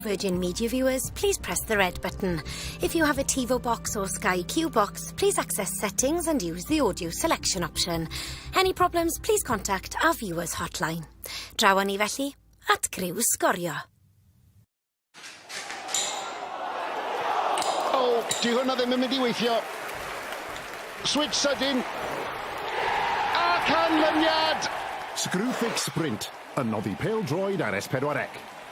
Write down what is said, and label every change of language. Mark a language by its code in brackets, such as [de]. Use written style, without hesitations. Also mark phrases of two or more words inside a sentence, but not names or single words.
[en] Virgin Media viewers, please press the red button. If you have a TiVo box or Sky Q box, please access settings and use the audio selection option. Any problems, please contact our viewers hotline. [cy] Draw ni felly at Criw Sgorio. O, di hwnna ddim yn mynd I weithio. Switch sydyn. A canlyniad! Screwfix Sprint, yn noddi pêl-droed ar S4C.